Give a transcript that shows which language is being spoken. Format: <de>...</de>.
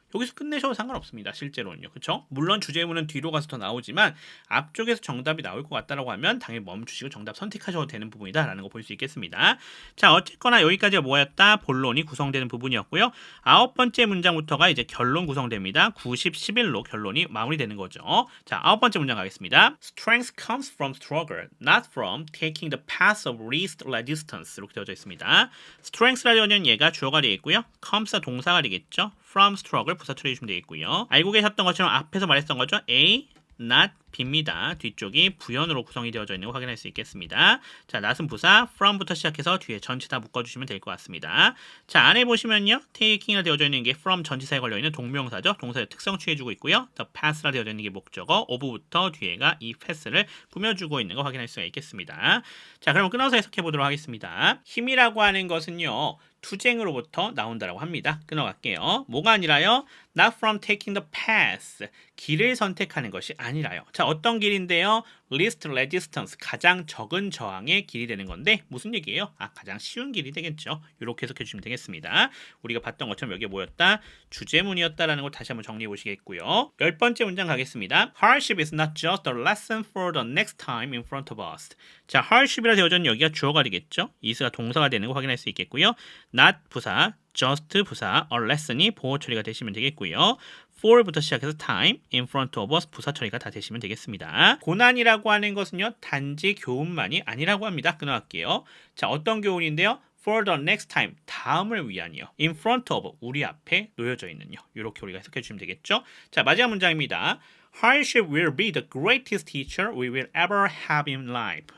<ko>여기서 끝내셔도 상관없습니다. 실제로는요. 그렇죠? 물론 주제문은 뒤로 가서 더 나오지만 앞쪽에서 정답이 나올 것 같다라고 하면 당연히 멈추시고 정답 선택하셔도 되는 부분이다라는 거 볼 수 있겠습니다. 자, 어쨌거나 여기까지가 뭐였다? 본론이 구성되는 부분이었고요. 9번째 문장부터가 이제 결론 구성됩니다. 90, 11로 결론이 마무리되는 거죠. 자, 9번째 문장 가겠습니다.</ko> <en>Strength comes from struggle, not from taking the path of least resistance.</en> <ko>이렇게 되어져 있습니다. Strength라는 얘가 주어가 되겠고요. comes가 동사가 되겠죠. from struggle 부사 처리해 주시면 되겠고요. 알고 계셨던 것처럼 앞에서 말했던 거죠. A, not, B입니다. 뒤쪽이 부연으로 구성이 되어져 있는 거 확인할 수 있겠습니다. 자, not은 부사, from부터 시작해서 뒤에 전체 다 묶어주시면 될 것 같습니다. 자, 안에 보시면요. taking이라 되어져 있는 게 from 전치사에 걸려있는 동명사죠. 동사의 특성 취해주고 있고요. the path라 되어져 있는 게 목적어, of부터 뒤에가 이 path를 꾸며주고 있는 거 확인할 수가 있겠습니다. 자, 그럼 끊어서 해석해 보도록 하겠습니다. 힘이라고 하는 것은요. 투쟁으로부터 나온다라고 합니다. 끊어갈게요. 뭐가 아니라요?</ko> <en>Not from taking the path.</en> <ko>길을 선택하는 것이 아니라요. 자, 어떤 길인데요? Least resistance. 가장 적은 저항의 길이 되는 건데 무슨 얘기예요? 가장 쉬운 길이 되겠죠. 이렇게 해석해 주시면 되겠습니다. 우리가 봤던 것처럼 여기에 뭐였다? 주제문이었다라는 걸 다시 한번 정리해 보시겠고요. 10번째 문장 가겠습니다.</ko> <en>Hardship is not just a lesson for the next time in front of us.</en> <ko>자, hardship이라 되어져 있는 여기가 주어가 되겠죠. is가 동사가 되는 거 확인할 수 있겠고요. not 부사, just 부사, a lesson이 보호 처리가 되시면 되겠고요. for부터 시작해서 time, in front of us 부사 처리가 다 되시면 되겠습니다. 고난이라고 하는 것은요. 단지 교훈만이 아니라고 합니다. 끊어갈게요. 자, 어떤 교훈인데요? For the next time, 다음을 위한이요. In front of, 우리 앞에 놓여져 있는요. 이렇게 우리가 해석해 주시면 되겠죠. 자, 마지막 문장입니다.</ko> <en>Hardship will be the greatest teacher we will ever have in life.</en>